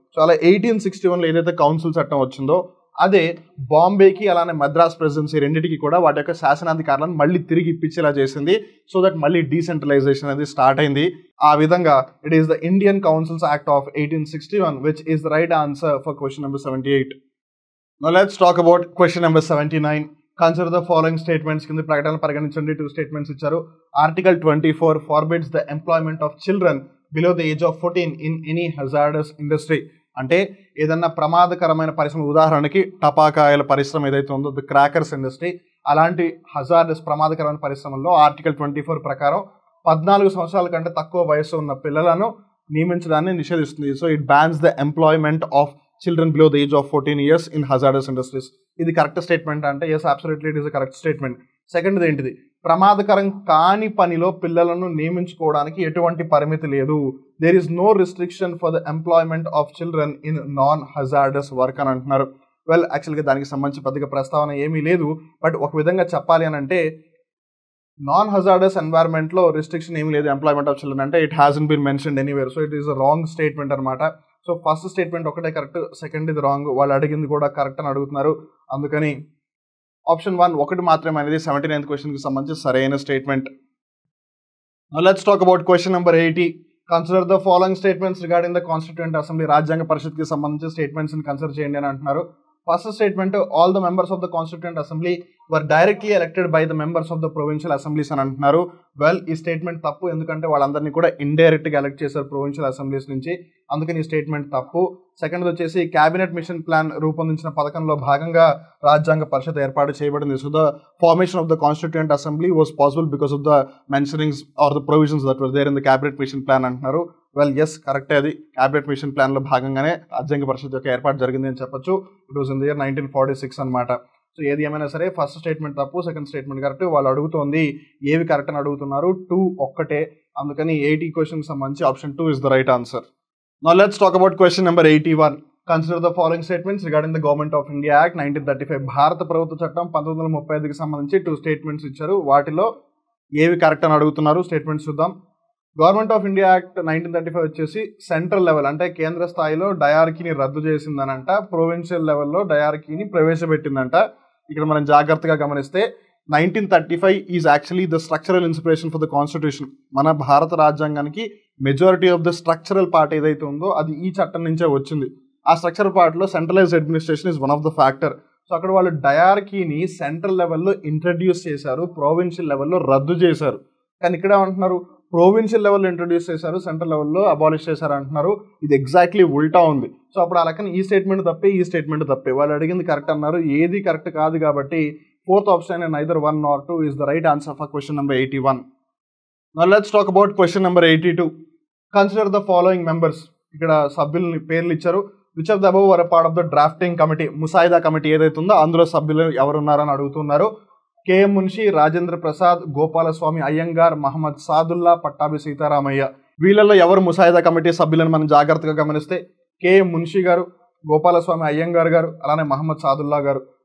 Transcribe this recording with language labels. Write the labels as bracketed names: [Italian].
[Telugu] So అలా 1861లో ఏదైతే council చట్టం వచ్చిందో అదే బాంబేకి అలానే మద్రాస్ ప్రెసిడెన్సీ రెండింటికి కూడా వాటి యొక్క శాసనాధికారాలను మళ్ళీ తిరిగి ఇప్పించేలా చేసింది. [English] so that [Telugu] మళ్ళీ డీసెంట్రలైజేషన్ అనేది స్టార్ట్ అయింది. ఆ విధంగా [English] It is the Indian Councils Act of 1861 which is the right answer for question number 78. Now let's talk about question number 79. Consider the following statements. [Telugu] కింద ప్రకటనలు పరిగణించండి. 2 statements ఇచ్చారు. [English] Article 24 forbids the employment of children below the age of 14 in any hazardous industry. [Telugu] అంటే ఏదన్నా ప్రమాదకరమైన పరిశ్రమ, ఉదాహరణకి టపాకాయల పరిశ్రమ ఏదైతే ఉందో ది క్రాకర్స్ ఇండస్ట్రీ, అలాంటి హజార్డస్ ప్రమాదకరమైన పరిశ్రమల్లో ఆర్టికల్ 24 ప్రకారం 14 సంవత్సరాల కంటే తక్కువ వయసు ఉన్న పిల్లలను నియమించడాన్ని నిషేధిస్తుంది. [English] So it bans the employment of children below the age of 14 years in hazardous industries. [Telugu] ఇది కరెక్ట్ స్టేట్మెంట్ అంటే [English] Yes absolutely it is a correct statement. [Telugu] Second ఏంటిది, ప్రమాదకరం కాని పనిలో పిల్లలను నియమించుకోవడానికి ఎటువంటి పరిమితి లేదు. [English] there is no restriction for the employment of children in non hazardous work [Telugu] అని అంటున్నారు. వెల్ యాక్చువల్గా దానికి సంబంధించి పెద్దగా ప్రస్తావన ఏమీ లేదు. బట్ ఒక విధంగా చెప్పాలి అని అంటే నాన్ హజార్డస్ ఎన్వైర్న్మెంట్లో రిస్ట్రిక్షన్ ఏమీ లేదు ఎంప్లాయ్మెంట్ ఆఫ్ చిల్డ్రన్ అంటే [English] It hasn't been mentioned anywhere. So it is a wrong statement [Telugu] అనమాట. సో ఫస్ట్ స్టేట్మెంట్ ఒకటే కరెక్ట్, సెకండ్ ఇది రాంగ్. వాళ్ళు అడిగింది కూడా కరెక్ట్ అని అడుగుతున్నారు. అందుకని ఆప్షన్ 1 ఒకటి మాత్రమే అనేది 79th క్వశ్చన్కి సంబంధించి సరైన statement. [English] Now let's talk about question number 80. Consider the following statements regarding the Constituent Assembly. [Telugu] రాజ్యాంగ పరిషత్కి సంబంధించి స్టేట్మెంట్స్ ని కన్సిడర్ చేయండి అని అంటున్నారు. [English] First statement, all the members of the constituent assembly were directly elected by the members of the provincial assemblies అని అంటున్నారు. [Telugu] Well ఈ statement తప్పు, ఎందుకంటే వాళ్ళందరినీ కూడా ఇండైరెక్ట్గా ఎలక్ట్ చేశారు ప్రొవిన్షియల్ అసెంబ్లీస్ నుంచి, అందుకని ఈ స్టేట్మెంట్ తప్పు. సెకండ్ వచ్చేసి క్యాబినెట్ మిషన్ ప్లాన్ రూపొందించిన పథకంలో భాగంగా రాజ్యాంగ పరిషత్ ఏర్పాటు చేయబడింది. [English] so the formation of the constituent assembly was possible because of the mentionings or the provisions that were there in the cabinet mission plan [Telugu] అంటున్నారు. వెల్ ఎస్ కరెక్టే, అది క్యాబినెట్ మిషన్ ప్లాన్లో భాగంగానే రాజ్యాంగ పరిషత్ యొక్క ఏర్పాటు జరిగింది అని చెప్పొచ్చు. [English] it was in the year 1946 [Telugu] అనమాట. సో ఏది ఏమైనా సరే ఫస్ట్ స్టేట్మెంట్ తప్పు, సెకండ్ స్టేట్మెంట్ కరెక్ట్. వాళ్ళు అడుగుతోంది ఏవి కరెక్ట్ అని అడుగుతున్నారు, 2 ఒక్కటే. అందుకని 80 క్వశ్చన్కి సంబంధించి option 2 [English] Is the right answer. Now let's talk about question number 81. Consider the following statements regarding the Government of India Act 1935. [Telugu] భారత ప్రభుత్వ చట్టం 1935కి సంబంధించి 2 స్టేట్మెంట్స్ ఇచ్చారు. వాటిలో ఏవి కరెక్ట్ అని అడుగుతున్నారు. స్టేట్మెంట్స్ చూద్దాం. గవర్నమెంట్ ఆఫ్ ఇండియా యాక్ట్ 1935 వచ్చేసి సెంట్రల్ లెవెల్ అంటే కేంద్ర స్థాయిలో డయార్కీని రద్దు చేసిందనంట, ప్రొవిన్షియల్ లెవెల్లో డయార్కీని ప్రవేశపెట్టిందంట. ఇక్కడ మనం జాగ్రత్తగా గమనిస్తే [English] 1935 is actually the structural inspiration for the constitution. [Telugu] మన భారత రాజ్యాంగానికి [English] majority of the structural part [Telugu] ఏదైతే ఉందో అది ఈ చట్టం నుంచే వచ్చింది. ఆ స్ట్రక్చరల్ పార్ట్లో centralised administration [English] Is one of the factor. [Telugu] So అక్కడ వాళ్ళు డయార్కీని సెంట్రల్ లెవెల్లో ఇంట్రడ్యూస్ చేశారు, ప్రొవిన్షియల్ లెవెల్లో రద్దు చేశారు. కానీ ఇక్కడ ఏమంటున్నారు, ప్రొవిన్షియల్ లెవెల్లో ఇంట్రడ్యూస్ చేశారు, సెంట్రల్ లెవెల్లో అబాలిష్ చేశారు అంటున్నారు. ఇది ఎగ్జాక్ట్లీ ఉల్టా ఉంది. సో అప్పుడు అలాగే ఈ స్టేట్మెంట్ తప్పే, ఈ స్టేట్మెంట్ తప్పే. వాళ్ళు అడిగింది కరెక్ట్ అన్నారు, ఏది కరెక్ట్ కాదు. [English] కాబట్టి fourth option neither 1 nor 2 is the right answer for question number 81. Now let's talk about question number 82. Consider the following members. [Telugu] ఇక్కడ సభ్యులని పేర్లు ఇచ్చారు. [English] Which of the above were part of the drafting committee. [Telugu] ముసాయిదా committee ఏదైతే ఉందో అందులో సభ్యులు ఎవరున్నారని అడుగుతున్నారు. కేఎం మున్షి, రాజేంద్ర ప్రసాద్, గోపాలస్వామి అయ్యంగార్, మహమ్మద్ సాదుల్లా, పట్టాభి సీతారామయ్య. వీళ్ళల్లో ఎవరు ముసాయిదా కమిటీ సభ్యులను మనం జాగ్రత్తగా గమనిస్తే కేఎం మున్షి గారు, గోపాలస్వామి అయ్యంగార్ గారు, అలానే మహమ్మద్ సాదుల్లా గారు.